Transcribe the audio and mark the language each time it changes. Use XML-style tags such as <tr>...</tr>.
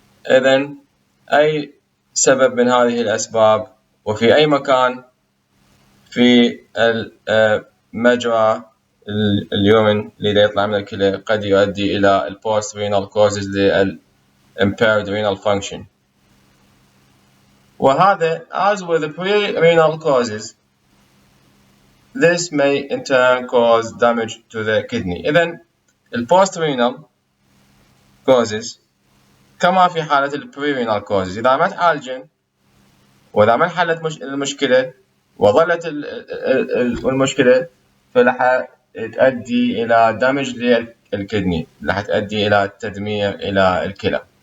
<ar>إذن أي سبب من هذه الأسباب وفي أي مكان في مجرى اليورين اللي يطلع من الكلى قد يؤدي إلى البوست رينال كوزز للimpaired renal function.</ar> <en>وهذا as with the pre-renal causes this may in turn cause damage to the kidney.</en> <ar>إذن الpost-renal causes كما في حالة البري-renal causes إذا ما تعالجن وإذا ما انحلت المشكلة وظلت المشكلة فراح تؤدي إلى damage للكدني، راح تؤدي إلى تدمير إلى الكلى.</ar>